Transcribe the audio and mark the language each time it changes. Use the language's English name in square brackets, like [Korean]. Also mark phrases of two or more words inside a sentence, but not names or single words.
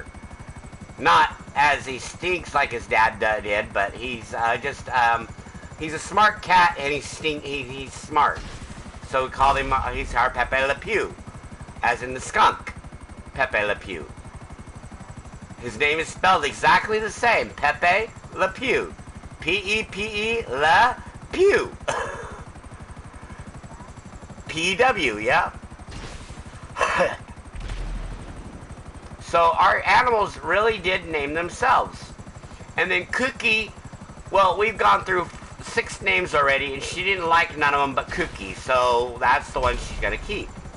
[English] Not as he stinks like his dad did, but he's he's a smart cat, and he's smart. So we called him, he's our Pepe Le Pew, as in the skunk, Pepe Le Pew. His name is spelled exactly the same, Pepe Le Pew. P-E-P-E Le Pew. P-E-W, yeah. So our animals really did name themselves. And then Cookie, well, we've gone through 6 names already, and she didn't like none of them but Cookie, so that's the one she's going to keep.